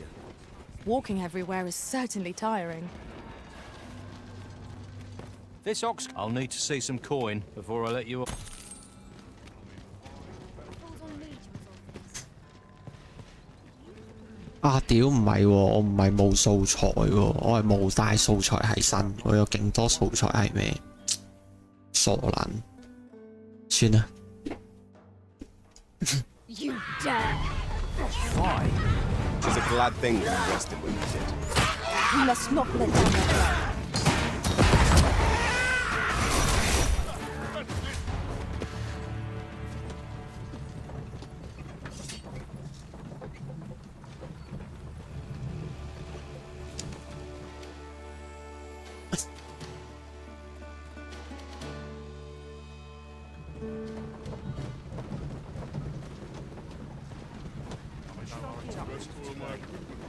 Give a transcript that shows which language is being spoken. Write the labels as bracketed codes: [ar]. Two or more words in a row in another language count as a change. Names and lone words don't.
[en] Walking everywhere is certainly tiring. This ox... I'll need to see some coin before I let you off. 啊！ [yue] 屌唔係喎，我唔係冇素材喎，我係冇帶素材喺身，我有勁多素材係咩？傻撚，算啦。 [en] You dare! Why? It is a glad thing that you rested when you did. We must not let down their guard. Thank you.